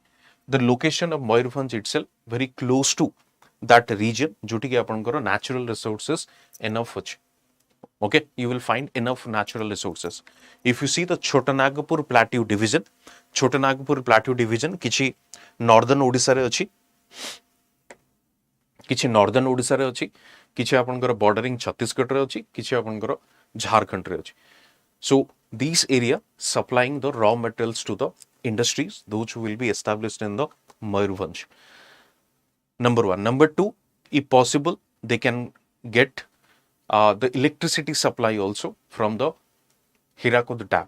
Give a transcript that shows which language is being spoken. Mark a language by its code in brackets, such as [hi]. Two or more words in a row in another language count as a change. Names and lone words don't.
[en] The location of Mayurbhanj itself very close to that region, [or] ଯେତିକି ଆପଣଙ୍କର [en] natural resources enough hochi. Okay, you will find enough natural resources. If you see the Chotanagpur Plateau division, [or] kichi northern Odisha re achi, କିଛି ଆପଣଙ୍କର ବର୍ଡରିଂ ଛତିଶଗଡ଼ ରେ ଅଛି, କିଛି ଆପଣଙ୍କର ଝାଡ଼ଖଣ୍ଡ ରେ ଅଛି, किछि आपनकर झारखंड रे अछि. [en] So these area supplying the raw materials to the industries, those will be established in the Mayurbhanj. Number one. Number two, if possible, they can get the electricity supply also from the Hirakud dam.